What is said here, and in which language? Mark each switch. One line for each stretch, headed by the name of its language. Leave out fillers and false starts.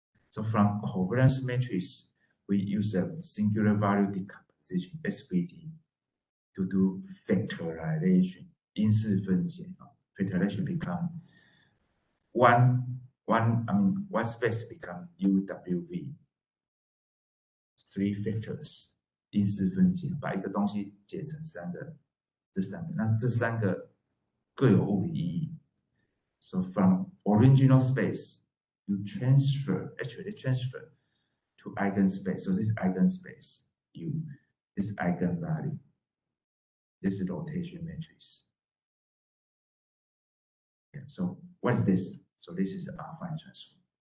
English: So from covariance matrix, we use a singular value decomposition (SVD) to do factorization.
Chinese: 因式分解
English: factorization become one space become UWV. 3 factors
Chinese: 因式分解，把一个东西解成这三个，那这三个各有物理意义。
English: So from original space, you transfer to eigenspace. So this eigenspace, this eigenvalue, this is rotation matrix. Okay, so what is this? So this is the affine transform.